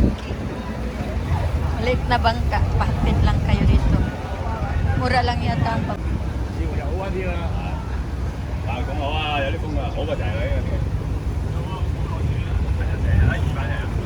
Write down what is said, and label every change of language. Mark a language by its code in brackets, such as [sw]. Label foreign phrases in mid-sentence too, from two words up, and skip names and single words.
[tl] Maliit na bangka. Pahatid lang kayo dito. Mura lang yata ang pag... [yue] 師傅有啊啲啦咁好啊，有啲風啊，好過就係呢個。成日喺200人。